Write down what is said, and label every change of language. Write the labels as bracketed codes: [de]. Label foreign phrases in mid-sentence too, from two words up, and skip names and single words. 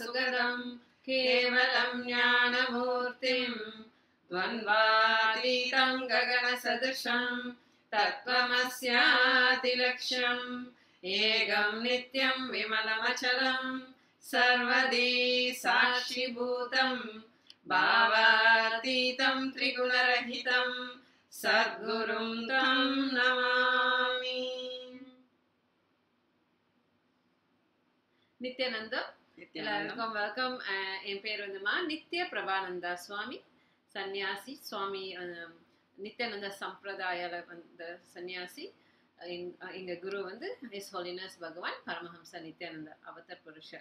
[sa] पदं केवलं ज्ञानमूर्तिम् द्वन्द्वातीतं गगनसदृशं तत्त्वमस्यादिलक्ष्यम् एकं नित्यं विमलमचलं सर्वदी साक्षिभूतं भावातीतं त्रिगुणरहितं सद्गुरुं तं नमामि. [ta] நித்யானந்த எல்லாருக்கும் வெல்கம். என் பேர் வந்துமா நித்ய பிரபானந்தா சுவாமி, சன்னியாசி சுவாமி. நித்யானந்த சம்பிரதாயால வந்த சன்னியாசி. எங்க குரு வந்து [en] His Holiness [ta] பகவான் பரமஹம்ச நித்யானந்த அவதார் புருஷர்.